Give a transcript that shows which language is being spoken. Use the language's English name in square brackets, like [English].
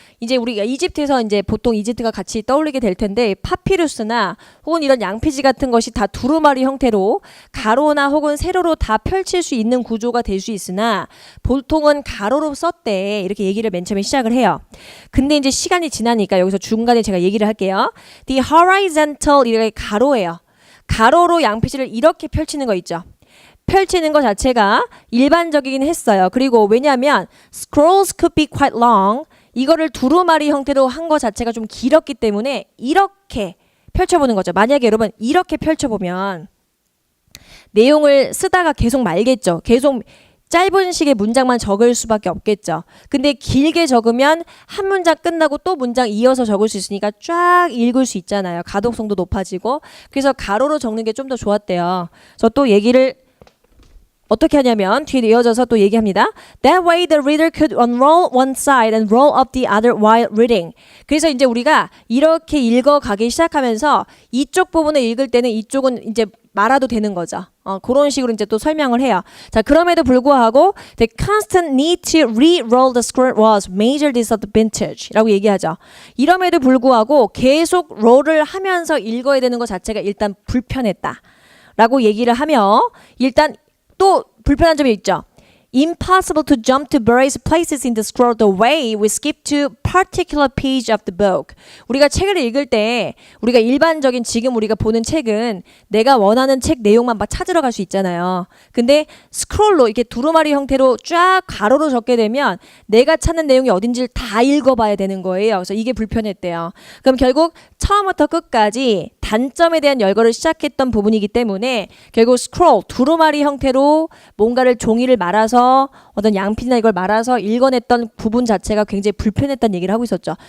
[Korean] 이제 우리가 이집트에서 이제 보통 이집트가 같이 떠올리게 될 텐데 파피루스나 혹은 이런 양피지 같은 것이 다 두루마리 형태로 가로나 혹은 세로로 다 펼칠 수 있는 구조가 될 수 있으나 보통은 가로로 썼대. 이렇게 얘기를 맨 처음에 시작을 해요. 근데 이제 시간이 지나니까 여기서 중간에 제가 얘기를 할게요. [English] The horizontal [Korean] 이렇게 가로예요. 가로로 양피지를 이렇게 펼치는 거 있죠. 펼치는 것 자체가 일반적이긴 했어요. 그리고 왜냐하면 [English] scrolls could be quite long. [Korean] 이거를 두루마리 형태로 한 것 자체가 좀 길었기 때문에 이렇게 펼쳐보는 거죠. 만약에 여러분 이렇게 펼쳐보면 내용을 쓰다가 계속 말겠죠. 계속 짧은 식의 문장만 적을 수밖에 없겠죠. 근데 길게 적으면 한 문장 끝나고 또 문장 이어서 적을 수 있으니까 쫙 읽을 수 있잖아요. 가독성도 높아지고. 그래서 가로로 적는 게 좀 더 좋았대요. 저 또 얘기를 어떻게 하냐면 뒤에 이어져서 또 얘기합니다. [English] That way the reader could unroll one side and roll up the other while reading. [Korean] 그래서 이제 우리가 이렇게 읽어가기 시작하면서 이쪽 부분을 읽을 때는 이쪽은 이제 말아도 되는 거죠. 그런 식으로 이제 또 설명을 해요. 자, 그럼에도 불구하고 [English] the constant need to re-roll the scroll was major disadvantage라고 [Korean] 얘기하죠. 이럼에도 불구하고 계속 롤을 하면서 읽어야 되는 것 자체가 일단 불편했다라고 얘기를 하며 일단 또 불편한 점이 있죠. [English] Impossible to jump to various places in the scroll the way we skip to particular page of the book. [Korean] 우리가 책을 읽을 때 우리가 일반적인 지금 우리가 보는 책은 내가 원하는 책 내용만 막 찾으러 갈 수 있잖아요. 근데 스크롤로 이렇게 두루마리 형태로 쫙 가로로 적게 되면 내가 찾는 내용이 어딘지를 다 읽어봐야 되는 거예요. 그래서 이게 불편했대요. 그럼 결국 처음부터 끝까지 단점에 대한 열거를 시작했던 부분이기 때문에 결국 스크롤, 두루마리 형태로 뭔가를 종이를 말아서 어떤 양피나 이걸 말아서 읽어냈던 부분 자체가 굉장히 불편했다는 얘기를 하고 있었죠.